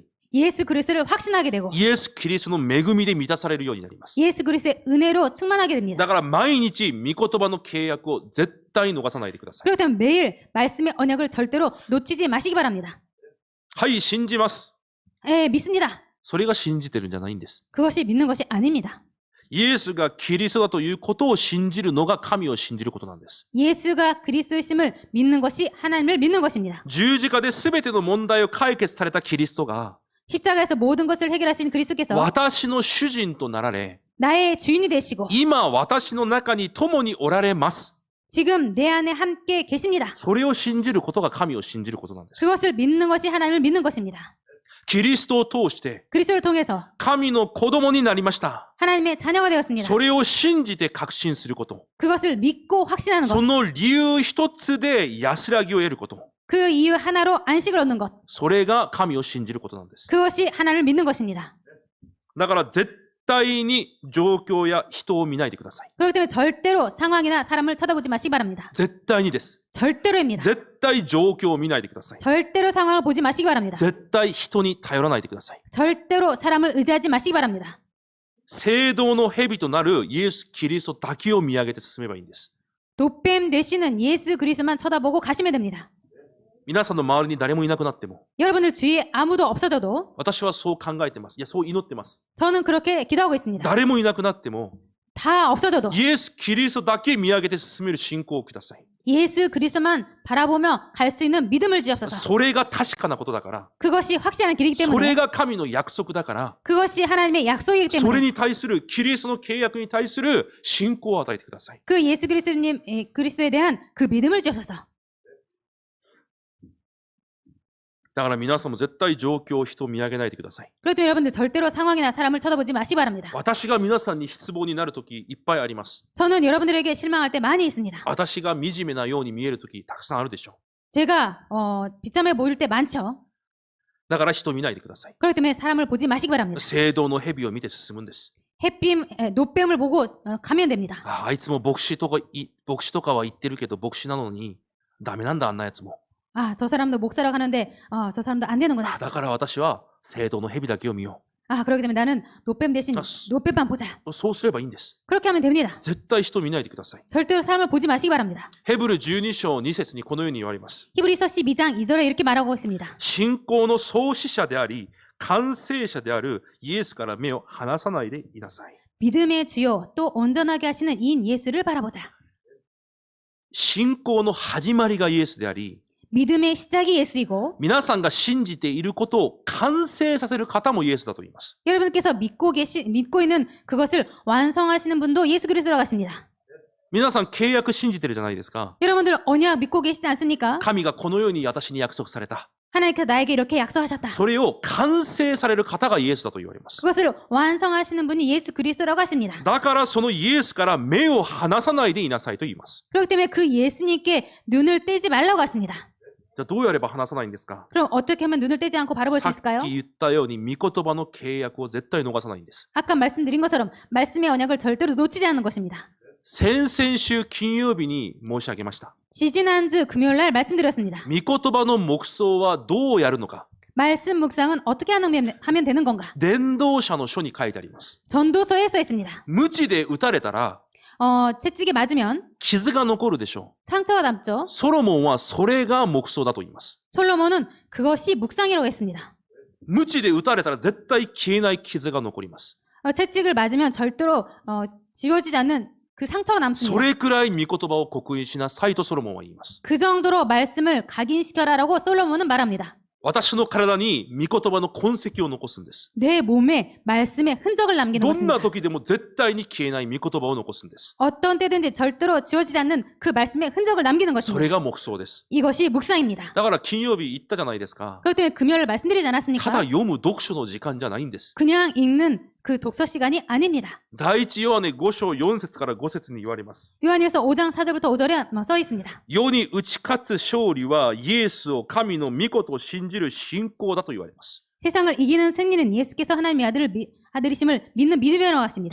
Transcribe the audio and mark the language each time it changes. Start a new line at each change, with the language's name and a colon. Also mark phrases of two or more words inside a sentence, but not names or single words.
Korean: 예수 그리스도를 확신하게 되고
Japanese: イエス・キリストの恵みで満たされるようになります。
Korean: 예수 그리스도의 은혜로 충만하게 됩니다.
Japanese: だから毎日御言葉の契約を絶対逃さないでください。
Korean: 그렇기 때문에 매일 말씀의 언약을 절대로 놓치지 마시기 바랍니다.
Japanese: はい、信じます。
Korean: 예, 믿습니다.
Japanese: それが信じてるんじゃないんです。
Korean: 그것이 믿는 것이 아닙니다.
Japanese: イエスがキリストだということを信じるのが神を信じることなんです。
Korean: 예수가 그리스도이심을 믿는 것이 하나님을 믿는 것입니다.
Japanese: 十字架で全ての問題を解決されたキリストが
Korean: 십자가에서 모든 것을 해결하신 그리스도께서
Japanese: 私の主人となられ、
Korean: 나의 주인이 되시고
Japanese: 今私の中に共におられます。
Korean: 지금 내 안에 함께 계십니다.
Japanese: それを信じることが神を信じることなんです。
Korean: 그것을 믿는 것이 하나님을 믿는 것입니다.
Japanese: キリストを通して
Korean: 그리스도를 통해서
Japanese: 神の子供になりました。
Korean: 하나님의 자녀가 되었습니다.
Japanese: それを信じて確信すること。
Korean: 그것을 믿고 확신하는
Japanese: そ
Korean: 것.
Japanese: の理由一つで安らぎを得ること。
Korean: 그 이유 하나로 안식을 얻는 것.
Japanese: それが神を信じることなんです。
Korean: 그것이 하나님을 믿는 것입니다.
Japanese: だから絶対に状況や人を見ないでください。
Korean: 그렇기 때문에 절대로 상황이나 사람을 쳐다보지 마시기 바랍니다.
Japanese: 絶対にです。
Korean: 절대로입니다.
Japanese: 絶対状況を見ないでください。
Korean: 절대로 상황을 보지 마시기 바랍니다.
Japanese: 絶対人に頼らないでください。
Korean: 절대로 사람을 의지하지 마시기 바랍니다.
Japanese: 聖堂の蛇となるイエス・キリストだけを見上げて進めばいいんです。
Korean: 노뱀 되시는 예수 그리스도만 쳐다보고 가시면 됩니다.
Japanese: 皆さんの周りに誰もいなくなっても、
Korean: 여러분들 주위에 아무도 없어져도
Japanese: 私はそう考えてます。いや、そう祈ってます。
Korean: 저는 그렇게 기도하고 있습니다.
Japanese: 誰もいなくなっても、
Korean: 다 없어져도
Japanese: イエス・キリストだけ見上げて進める信仰をください。
Korean: 예수 그리스도만 바라보며 갈 수 있는 믿음을 주옵소서.
Japanese: それが確かなことだから、
Korean: 그것이 확실한 길이기
Japanese: それ
Korean: 때문에
Japanese: が神の約束だから、
Korean: 그것이 하나님의 약속이기
Japanese: それ
Korean: 때문에
Japanese: に対するキリストの契約に対する信仰を与えてください。
Korean: 그 예수 그리스도에 대한 그 믿음을 주옵소서.
Japanese: だから皆さんも絶対状況、人を見上げないでください。
Korean: 그렇기 때문에 여러분들 절대로 상황이나 사람을 쳐다보지 마시기 바랍니다.
Japanese: 私が皆さんに失望になるときいっぱいあります。
Korean: 저는 여러분들에게 실망할 때 많이 있습니다.
Japanese: 私が惨めなように見えるときたくさんあるでしょ
Korean: 제가 비참해 보일 때 많죠.
Japanese: う。だから人を見ないでください。
Korean: 그렇기 때문에 사람을 보지 마시기 바랍니다.
Japanese: 聖堂の蛇を見て進むんです。
Korean: 노뱀을 보고 가면 됩니다.
Japanese: あいつも牧師とかは言ってるけど牧師なのにダメなんだあんなやつも。
Korean: 아, 저 사람도 목사라고 하는데 저 사람도 안 되는구나.
Japanese: だから私は聖堂の蛇だけを見よ
Korean: 아, 그렇기 때문에 나는 노뱀 대신 노뱀만 보자.
Japanese: う。そうすればいいんです。
Korean: 그렇게 하면 됩니다.
Japanese: 絶対人を見ないでください。
Korean: 절대로 사람을 보지 마시기 바랍니다.
Japanese: ヘブル12章2節にこのように言われます。
Korean: 히브리서 12장 2절에 이렇게 말하고 있습니다.
Japanese: 信仰の創始者であり、完成者であるイエスから目を離さないでいなさい。
Korean: 믿음의 주요 또 온전하게 하시는 이인 예수를 바라보자.
Japanese: 信仰の始まりがイエスであり、
Korean: 믿음의 시작이 예수이고
Japanese: 皆さんが信じていることを完成させる方もイエスだと言います。
Korean: 여러분께서 믿고 있는 그것을 완성하시는 분도 예수 그리스도라고 하십니다.
Japanese: 皆さん契約信じてるじゃないですか。
Korean: 여러분들 언약 믿고 계시지 않습니까?
Japanese: 神がこのように私に約束された。
Korean: 하나님께서 나에게 이렇게 약속하셨다.
Japanese: それを完成される方がイエスだと言われます。
Korean: 그것을 완성하시는 분이 예수 그리스도라고 하십니다.
Japanese: だからそのイエスから目を離さないでいなさいと言います。
Korean: 그렇기 때문에 그 예수님께 눈을 떼지 말라고 하십니다.
Japanese: じゃあどうやれば離さないんですか？
Korean: 그럼 어떻게 하면 눈을 떼지 않고 바라볼 수
Japanese: さっ
Korean: 있을까요?
Japanese: き言ったように御言葉の契約を絶対逃さないんです。
Korean: 아까 말씀드린 것처럼 말씀의 언약을 절대로 놓치지 않는 것입니다.
Japanese: 先々週金曜日に申し上げました。
Korean: 지지난주 금요일날 말씀드렸습니다.
Japanese: 御言葉の黙想はどうやるのか。
Korean: 말씀 묵상은 어떻게 하면 되는 건가?
Japanese: 伝道者の書に書いてあります。
Korean: 전도서에 써 있습니다.
Japanese: 鞭で打たれたら
Korean: 채찍에 맞으면
Japanese: 傷が残るでしょ
Korean: 상처가 남죠.
Japanese: う。ソロモンはそれが黙想だと言います。
Korean: 솔로몬은 그것이 묵상이라고 했습니다.
Japanese: 鞭で打たれたら絶対消えない傷が残ります。
Korean: 채찍을 맞으면 절대로 지워지지 않는 그 상처가
Japanese: そ
Korean: 남습니다.
Japanese: れくらい御言葉を刻印しなさいとソロモンは言います。
Korean: 그 정도로 말씀을 각인시켜라라고 솔로몬은 말합니다.
Japanese: 私の体に御言葉の痕跡を残すんです。
Korean: 내 몸에 말씀의 흔적을 남기는
Japanese: どんな
Korean: 것입니다.
Japanese: 時でも絶対に消えない御言葉を残すんです。
Korean: 어떤 때든지 절대로 지워지지 않는 그 말씀의 흔적을 남기는
Japanese: それ
Korean: 것입니다.
Japanese: が黙想です。
Korean: 이것이 묵상입니다.
Japanese: だから金曜日言ったじゃないですか。
Korean: 그렇기 때문에 금요일 말씀드리지
Japanese: ただ
Korean: 않았습니까?
Japanese: 読む読書の時間じゃないんです。
Korean: 그냥 읽는 그 독서 시간이 아닙니다.
Japanese: 第一ヨハネ5章4節から5節に言われます。
Korean: 요한일서 5장 4절부터 5절에 써 있습니다.
Japanese: 世に打ち勝つ勝利はイエスを神の御子と信じる信仰だと言われます。
Korean: 세상을 이기는 승리는 예수께서 하나님의 아들이심을 믿는 믿음에 나왔습니다.